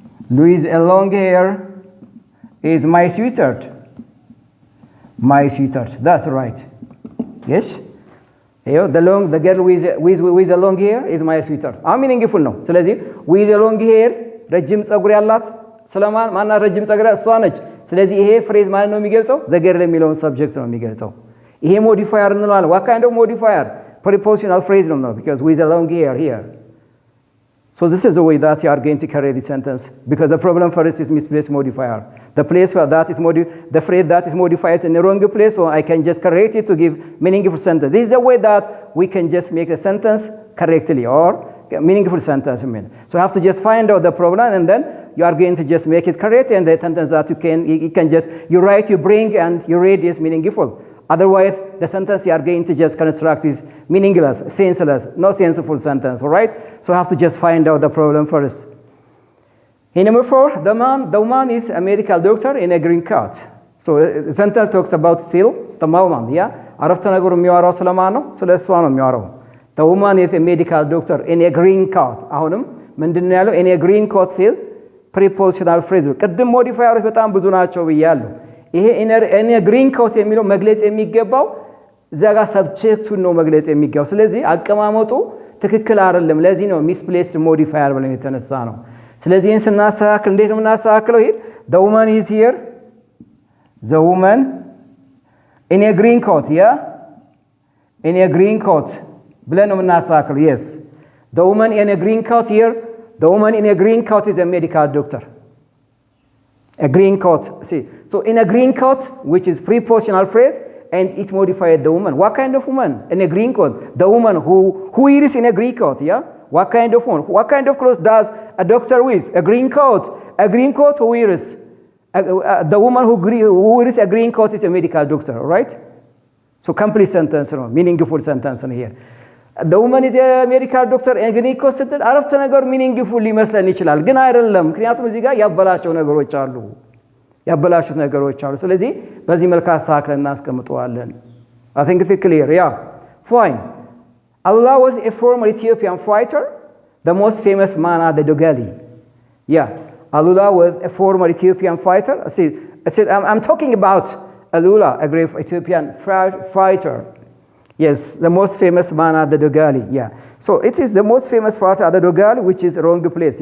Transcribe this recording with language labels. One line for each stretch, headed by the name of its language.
English: With a long hair is my sweetheart. My sweetheart. That's right. Yes. The girl with a long hair is my sweetheart. I'm meaningful
Amharic: ነው። ስለዚህ
English: with a long hair
Amharic: ረጅም ጸጉር ያላት ስለማን ማና ረጅም ጸጉር እሷ ነች። ስለዚህ ይሄ ፍሬዝ ማለት ነው የሚገልጸው the girl የሚለውን ሰብጀክት ነው የሚገልጸው። ይሄ ሞዲፋየር እንለዋለን።
English: what kind of modifier? Prepositional phrase
Amharic: ነው
English: because with a long hair here. So this is the way that you are going to correct the sentence, because the problem first is misplaced modifier. The place where that is the phrase that is modified is in the wrong place, so I can just correct it to give meaningful sentence. This is the way that we can just make a sentence correctly or meaningful sentence. So you have to just find out the problem, and then you are going to just make it correct, and the sentence that you can just, you write, you bring, and you read is meaningful. Otherwise, the sentence you are going to just construct is meaningless, senseless, no senseful sentence, all right? So you have to just find out the problem first. In number 4, the woman is a medical doctor in a green coat. So the sentence talks about still the woman, yeah?
Amharic: አረፍተ ነገሩ የሚያወራው ስለማን ነው? ስለ እሷ ነው የሚያወራው።
English: The woman is a medical doctor in a green coat.
Amharic: አሁንም ምንድነው ያለው?
English: in a green coat
Amharic: ሲል prepositional phrase ነው። ቅድም ሞዲፋየሮች በጣም ብዙ ናቸው ብያለሁ። ይሄ in a green coat የሚለው መግለጽ የሚገባው እዛ ጋር ሰብጀክቱን ነው መግለጽ የሚገባው። ስለዚህ አቀማመጡ ትክክል አይደለም። ለዚህ ነው
English: misplaced modifier
Amharic: ብለን የተነሳ ነው። ስለዚህ ይህን ስናስተካክል እንዴት ነው የምናስተካክለው?
English: ይሄ the woman is here, the woman in a green coat, yeah, in a green coat
Amharic: ብለን ነው የምናስተካክለው።
English: yes, the woman in a green coat here, the woman in a green coat is a medical doctor. A green coat, see, so in a green coat, which is prepositional phrase, and it modified the woman. What kind of woman? In a green coat. The woman who is in a green coat, yeah? What kind of woman? What kind of clothes does a doctor wear? A green coat. A green coat who wears? The woman who wears a green coat is a medical doctor, right? So complete sentence, no, meaningful sentence in here. The woman is a medical doctor and green coat
Amharic: ስትል አረፍተ ነገር meaningful ሊመስለን ይችላል፣ ግን አይደለም። ምክንያቱም እዚህ ጋር ያበላቸው ነገሮች አሉ፣ ያበላሹት ነገሮች አሉ። ስለዚህ በዚህ መልኩ አስተካክለን እናስቀምጠዋለን።
English: I think it's clear, yeah. Fine. Allah was a former Ethiopian fighter, the most famous man at the Dogali. Yeah, Allah was a former Ethiopian fighter. See, I'm talking about Allah, a great Ethiopian fighter. Yes, the most famous man at the Dogali. Yeah, so it is the most famous part at the Dogali, which is wrong place.